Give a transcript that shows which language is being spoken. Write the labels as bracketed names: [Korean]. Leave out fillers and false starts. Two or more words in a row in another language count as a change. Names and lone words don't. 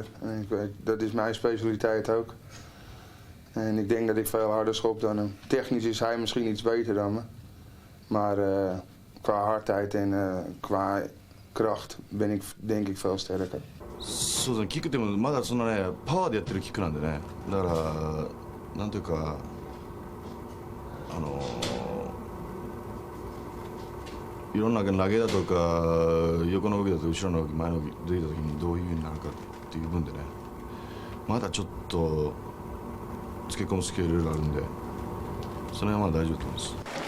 [Dutch] En ik weet, dat is mijn specialiteit ook. En ik denk dat ik veel harder schop dan hem. Technisch is hij misschien iets beter dan me. Maar qua hardheid en qua kracht ben ik denk ik veel sterker. [Japanese] そうですね、キックってもまだそんなねパワーでやってるキックなんでね、だからなんというかいろんな投げだとか横の動きだとか後ろの動き前の動き出た時にどういう風になるかっていう分でね、まだちょっとつけ込むスキルいろいろあるんで、その辺はまだ大丈夫だと思います。